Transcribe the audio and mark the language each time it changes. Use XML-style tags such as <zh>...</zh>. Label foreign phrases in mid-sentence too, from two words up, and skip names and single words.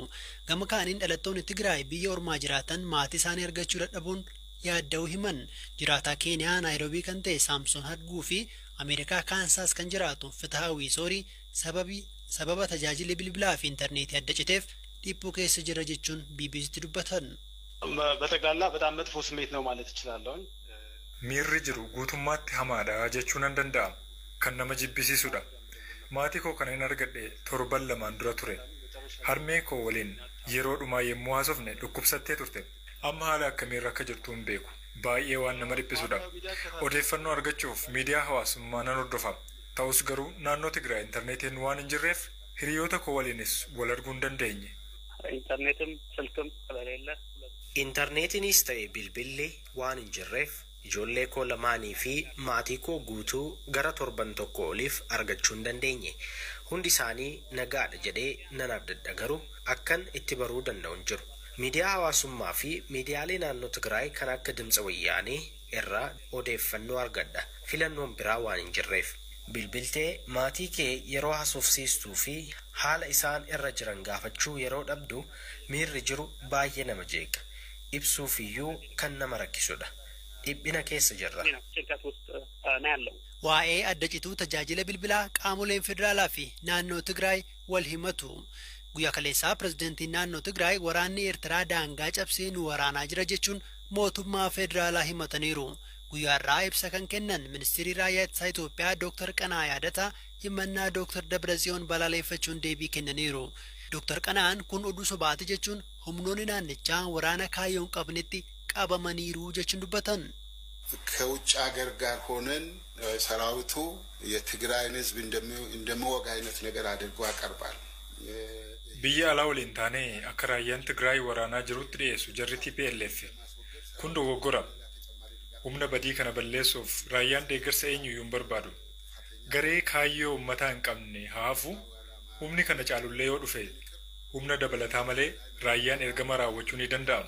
<om>Gama kaaniin dhalattoonni Tigraay biyya ormaa jiraatan maatii isaanii argachuu dadhabuun yaadda'uu himan. Jiraataa Keeniyaa Naayiroobii kan ta'e Saamsoon Hadguu fi Ameerikaa Kaansaas kan jiraatu Fitaawii Soorii sababa tajaajilli bilbilaa fi intarneetii adda citeef dhiibbaa keessa jira jechuun BBC'tti dubbatan.</om> <am>በጠቅላላ በጣም መጥፎ ስሜት ነው ማለት እችላለሁ።</am> <om>miirri jiru guutummaatti hamaadha jechuun nan danda'ama. Kan nama jibbisiisudha. Maatii koo kana hin argadhe torban lamaan dura ture. Harmee koo waliin yeroo dhumaa yemmuu haasofne dhukkubsattee turte. Amma haala akkamiirra akka jirtu hin beeku. Baay'ee waan nama dhiphisudha. Odeeffannoo argachuuf miidiyaa hawaasummaa nan hordofa. Ta'us garuu naannoo Tigraay intarneetiin waan hin jirreef hiriyoota koo waliinis wal arguu hin dandeenye.</om> <am>ኢንተርኔትም ስልክም ስለሌለ</am> <om>Intarneetiinis ta'e bilbilli waan hin jirreef ijoollee koo lamaanii fi maatii koo guutuu gara torban tokko oliif argachuu hin dandeenye. Hundi isaanii nagaadha jedhee nan abdadha garuu akkan itti baruu danda'u hin jiru. Miidiyaa hawaasummaa fi miidiyaalee naannoo Tigraay kan akka Dimtsa Wayyaanee irraa odeeffannoo argadha. Filannoon biraa waan hin jirreef. Bilbiltee maatii kee yeroo haasofsiistuu fi haala isaan irra jiran gaafachuu yeroo dhabdu miirri jiru baay'ee nama jeeqa. Ibsuuf iyyuu kan nama rakkisudha. Dhiphina keessa jirra.</om> <am>ጭንቀት ውስጥ ነው ያለው።</am> <om>Waa'ee adda cituu tajaajila bilbilaa qaamoleen federaalaa fi naannoo Tigraay wal himatu. Guyyaa kaleessaa pirezidaantiin naannoo Tigraay waraanni Eertiraa daangaa cabsee nu waraanaa jira jechuun mootummaa federaalaa himataniiru. Guyyaarraa ibsa kan kennan ministeerri raayyaa ittisa Itoophiyaa Dr. Qanaa Yaadataa himannaa Dr. Dabraziyoon balaaleffachuun deebii kennaniiru. Dr. Qanaan kun oduu sobaati jechuun humnoonni naannichaa waraana kaayyoon qabnetti qabamaniiru jechuun dubbatan.</om> <am>ከውጭ ሀገር ጋር ሆነን ሰራዊቱ የትግራይን ህዝብ እንደሚወጋ አይነት ነገር አድርጎ ያቀርባል።</am> <om>Biyya alaa waliin taanee akka raayyaan Tigraay waraanaa jirutti dhiyeessu jarri TPLF kun dogoggora. Humna badii kana balleessuuf raayyaan deeggarsa eenyuyyuu hin barbaadu. Garee kaayyoo uummataa hin qabne haafu humni kana caalullee yoo dhufe humna dabalataa malee raayyaan ergama raawwachuu ni danda'amu.</om>